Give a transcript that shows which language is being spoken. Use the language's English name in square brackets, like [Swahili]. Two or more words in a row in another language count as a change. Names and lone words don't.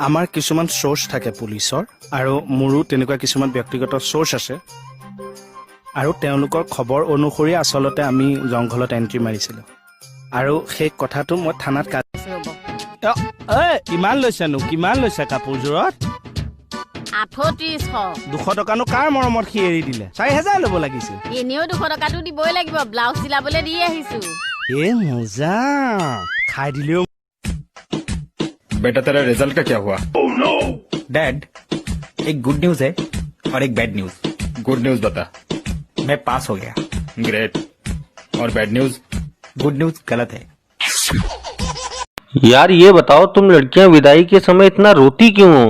[Assamese] আমাৰ কিছুমান চ'ৰ্চ থাকে পুলিচৰ, আৰু মোৰো তেনেকুৱা কিছুমান ব্যক্তিগত চ'ৰ্চ আছে, আৰু তেওঁলোকৰ খবৰ অনুসৰি আচলতে আমি জংঘলত এণ্ট্ৰি মাৰিছিলো, আৰু সেই কথাটো মই থানাত কিমান লৈছেনো? কিমান লৈছে কাপোৰযোৰত? 3800। 200 টকানো কাৰ মৰমত সি এৰি দিলে? 4000 ল'ব লাগিছিল। এনেও 200 টকাটো দিবই লাগিব, ব্লাউজ চিলাবলৈ দি আহিছো। এ মজা, খাই দিলেও। [Hindi] बेटा तेरा रिजल्ट का क्या हुआ? डैड, एक [English] good news [Hindi] है और एक [English] bad news. good news [Hindi] बता। मैं पास हो गया। ग्रेट। और [English] bad news? good news [Hindi] गलत है। यार ये बताओ, तुम लड़कियां विदाई के समय इतना रोती क्यों हो?